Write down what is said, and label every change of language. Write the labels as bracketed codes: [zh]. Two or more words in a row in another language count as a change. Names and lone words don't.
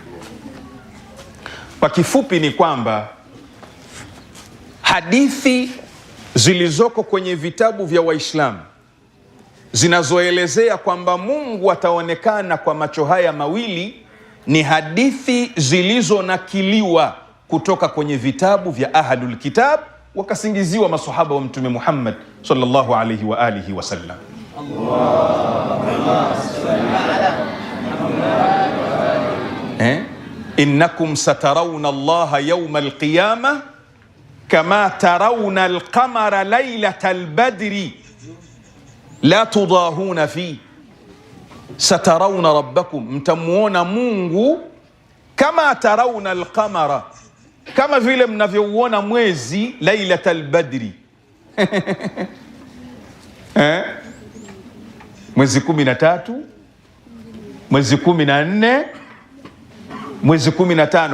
[sw] Kwa kifupi ni kwamba hadithi zilizoko kwenye vitabu vya Waislamu zinazoelezea kwamba Mungu ataonekana kwa macho haya mawili ni hadithi zilizonakiliwa kutoka kwenye vitabu vya [ar] أهل الكتاب, [sw] wakasingiziwa masahaba wa Mtume Muhammad [ar] صلى الله عليه وآله وسلم. إنكم سترون الله يوم القيامة كما ترون القمر ليلة البدر لا تضاهون في. سترون ربكم, [sw] mtamuona Mungu [ar] كما ترون القمر, [sw] kama vile mnavyouona mwezi [ar] ليلة البدر. [sw] Mwezi 13, mwezi 14, mwezi 15.